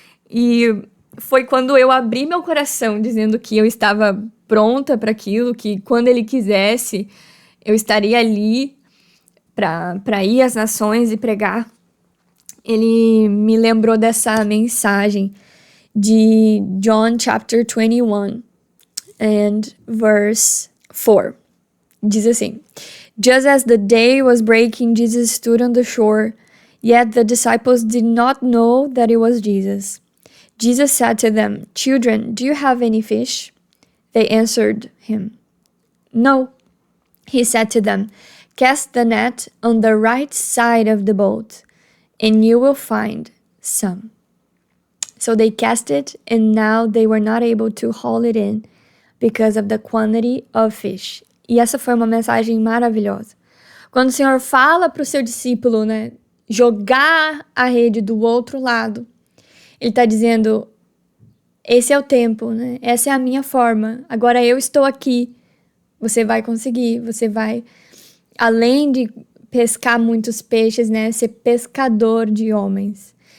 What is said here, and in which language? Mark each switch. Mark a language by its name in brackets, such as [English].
[Portuguese] E foi quando eu abri meu coração dizendo que eu estava pronta para aquilo, que quando Ele quisesse, eu estaria ali para ir às nações e pregar. Ele me lembrou dessa mensagem de [English] John chapter 21 and verse 4. [Portuguese] Diz assim: [English] Just as the day was breaking, Jesus stood on the shore, yet the disciples did not know that it was Jesus. Jesus said to them, Children, do you have any fish? They answered him, No. He said to them, Cast the net on the right side of the boat, and you will find some. So they cast it, and now they were not able to haul it in because of the quantity of fish. [Portuguese] E essa foi uma mensagem maravilhosa. Quando o Senhor fala para o seu discípulo, né, jogar a rede do outro lado, Ele está dizendo, esse é o tempo, né? Essa é a minha forma. Agora eu estou aqui. Você vai conseguir, você vai, além de pescar muitos peixes, né, ser pescador de homens.